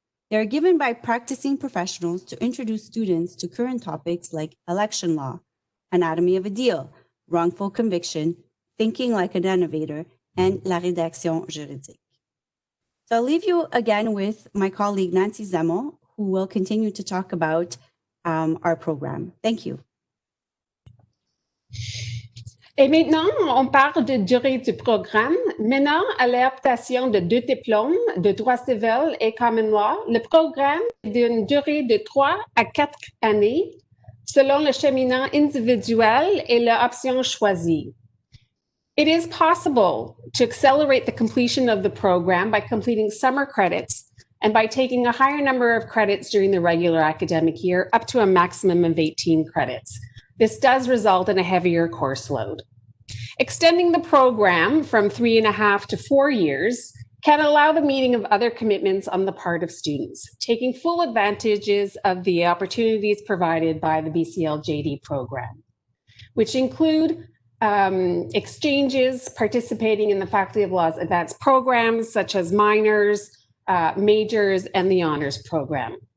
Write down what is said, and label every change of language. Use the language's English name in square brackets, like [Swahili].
[English] They are given by practicing professionals to introduce students to current topics like election law, anatomy of a deal, wrongful conviction, thinking like an innovator, and [French] la rédaction juridique. [English] So I'll leave you again with my colleague Nancy Zemmel, who will continue to talk about our program. Thank you. [French] Et maintenant, on parle de durée du programme. Menant à l'adaptation de 2 diplômes de droit civil et common law, le programme est d'une durée de 3 à 4 années, selon le cheminement individuel et l'option choisie. [English] It is possible to accelerate the completion of the program by completing summer credits and by taking a higher number of credits during the regular academic year, up to a maximum of 18 credits. This does result in a heavier course load. Extending the program from 3.5 to 4 years can allow the meeting of other commitments on the part of students, taking full advantages of the opportunities provided by the BCL JD program, which include exchanges, participating in the Faculty of Law's advanced programs, such as minors, majors, and the honors program.